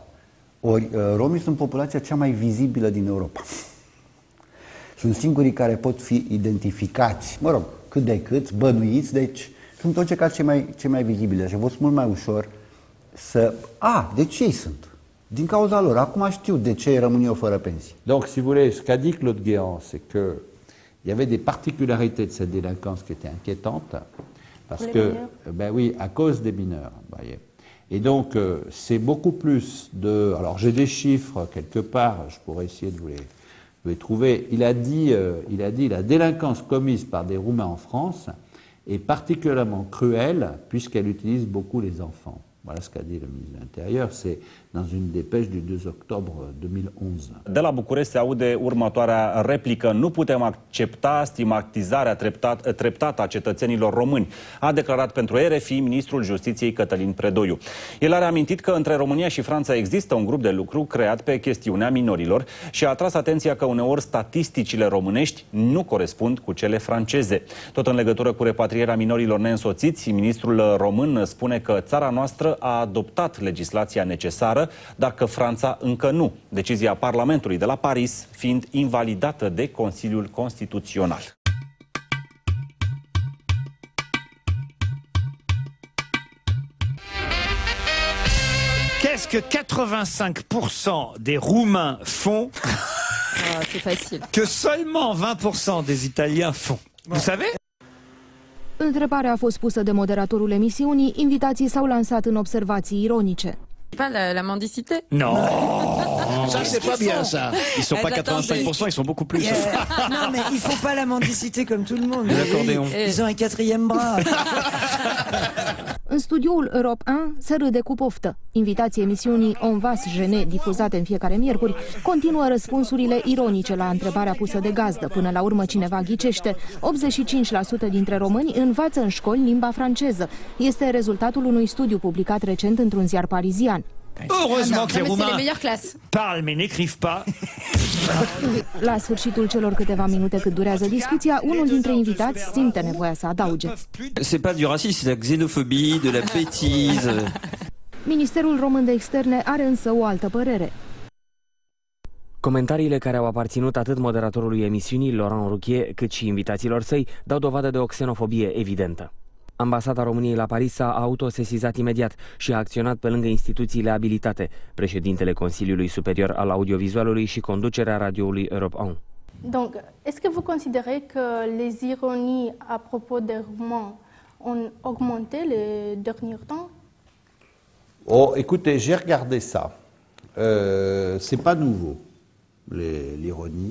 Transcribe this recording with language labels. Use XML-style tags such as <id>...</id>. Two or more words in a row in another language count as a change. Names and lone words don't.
<ro>Ori romii sunt populația cea mai vizibilă din Europa. Sunt singurii care pot fi identificați, mă rog, cât de cât, bănuiți, deci sunt tot cei mai vizibili. Și a fost mult mai ușor să... deci ei sunt. Din cauza lor. Acum știu de ce rămân eu fără pensii.</ro> <fr>Donc, si vous voulez, ce qu'a dit Claude Guéant, c'est que il y avait des particularités de cette délinquance qui étaient inquiétantes, parce que, ben oui, à cause des mineurs, voyez. Et donc, c'est beaucoup plus de... Alors, j'ai des chiffres quelque part, je pourrais essayer de vous les trouver. Il a dit la délinquance commise par des Roumains en France est particulièrement cruelle puisqu'elle utilise beaucoup les enfants. Voilà ce qu'a dit le ministre de l'Intérieur, c'est dans une dépêche du 2 octobre 2011.</fr> <ro>De la București se aude următoarea replică. Nu putem accepta stigmatizarea treptată a cetățenilor români, a declarat pentru RFI ministrul Justiției Cătălin Predoiu. El a reamintit că între România și Franța există un grup de lucru creat pe chestiunea minorilor și a atras atenția că uneori statisticile românești nu corespund cu cele franceze. Tot în legătură cu repatrierea minorilor neînsoțiți, ministrul român spune că țara noastră a adoptat legislația necesară, dar că Franța încă nu. Decizia Parlamentului de la Paris fiind invalidată de Consiliul Constituțional.</ro> <fr>Qu'est-ce que 85% des Roumains font c'est facile. que seulement 20% des Italiens font? Vous savez?</fr> <ro>Întrebarea a fost pusă de moderatorul emisiunii, invitații s-au lansat în observații ironice.</ro> <fr>Pas la mendicité? Non. Ça, c'est pas bien, ça. Ils sont pas 85%, ils sont beaucoup plus. Non, mais ils font pas la mendicité comme tout le monde. L'accordéon. Ils ont un quatrième bras.</fr> <ro>În studioul Europe 1 se râde cu poftă. Invitații emisiunii On va se gêner, difuzate în fiecare miercuri, continuă răspunsurile ironice la întrebarea pusă de gazdă. Până la urmă cineva ghicește. 85% dintre români învață în școli limba franceză. Este rezultatul unui studiu publicat recent într-un ziar parizian.</ro> <fr>Heureusement que les C'est les Roumains meilleures classes. parlent mais n'écrivent pas.</fr> <ro>La sfârșitul celor câteva minute cât durează discuția, unul dintre invitați simte nevoia să adauge.</ro> <fr>C'est pas du racisme, c'est de la xénophobie, de la bêtise.</fr> <ro>Ministerul Român de Externe are însă o altă părere. Comentariile care au aparținut atât moderatorului emisiunii, Laurent Ruquier, cât și invitaților săi, dau dovadă de o xenofobie evidentă. Ambasada României la Paris s-a autosesizat imediat și a acționat pe lângă instituțiile abilitate, președintele Consiliului Superior al Audiovizualului și conducerea radioului Europe 1.</ro> <fr>Donc, est-ce que vous considérez que les ironies à propos des Roumains ont augmenté les derniers temps? Oh, écoutez, j'ai regardé ça. C'est pas nouveau, l'ironie.</fr>